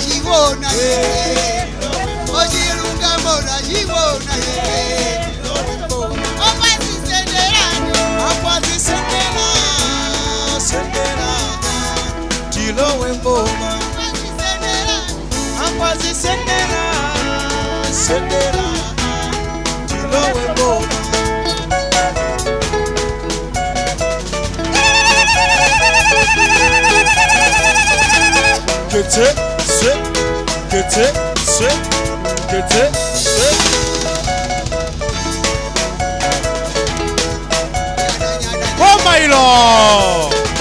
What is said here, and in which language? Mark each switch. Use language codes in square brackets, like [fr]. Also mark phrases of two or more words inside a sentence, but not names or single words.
[ny] chibona ye ochilungamo na chibona ye okwazisenderani akwazisendera sendera tilowe ngoma akwazisendera sendera tilowe ngoma Kete, se, kete, se, kete, se. [en] Oh my Lord!